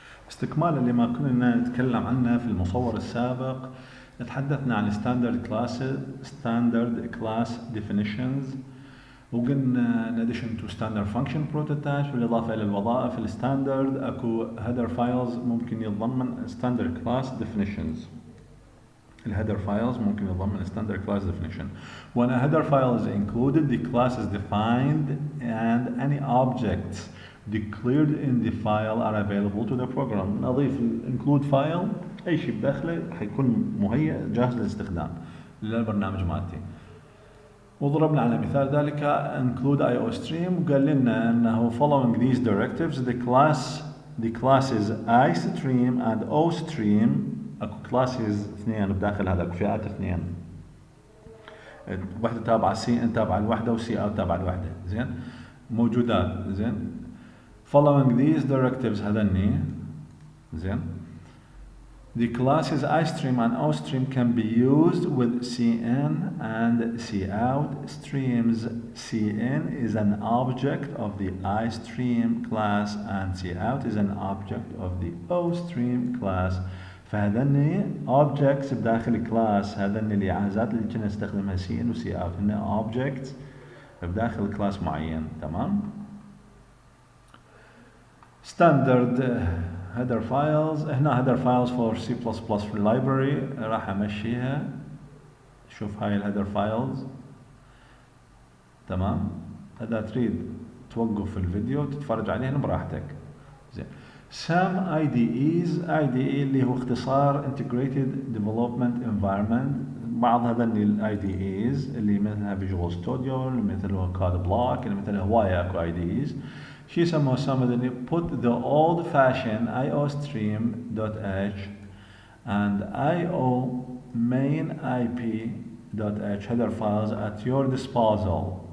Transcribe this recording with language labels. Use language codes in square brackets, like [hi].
[ar] استكمالا لما كنا نتكلم عنه في المصور السابق، تحدثنا عن [en] standard classes standard class definitions، [ar] وقلنا [en] in addition to standard function prototypes [ar] بالإضافة إلى الوظائف الستاندرد أكو header files ممكن يتضمن standard class definitions. [en] الهيدر files [ar] ممكن يتضمن [en] standard class definition. When a header file is included, the class is defined and any objects declared in the file are available to the program. [ar] نضيف include file، أي شيء بداخله حيكون مهيئ جاهز للاستخدام للبرنامج مالتي. وضربنا على مثال ذلك include IOStream، وقال لنا أنه [en] following these directives the classes iStream and OStream، [ar] اكو كلاسز اثنين بداخل هذا، اكو فئات اثنين، وحده تابعه سي ان تابعه الوحده وسي اوت تابعه الوحده، زين موجودات. [en] زين following these directives هذني، زين the classes iStream and OStream can be used with cin and cout streams. Cin is an object of the iStream class and cout is an object of the OStream class. [ar] فهذني objects بداخل class، هذني الإعازات اللي كنا نستخدمها سي ان وسي اوت، هن objects بداخل class معين. تمام. [en] standard header files، هنا header files for C++ في library [ar] راح امشيها. شوف هاي الهيدر files. تمام. اذا تريد توقف الفيديو تتفرج عليهن براحتك. زين. [en] Some IDEs [ar] اللي هو اختصار [en] Integrated Development Environment. [ar] بعض هذني ال IDEs اللي مثلها Visual Studio، اللي مثلها Code Block، اللي مثلها هواية اكو IDEs. شي يسموها هذني [en] put the old fashioned iostream.h and io main ip.h header files at your disposal.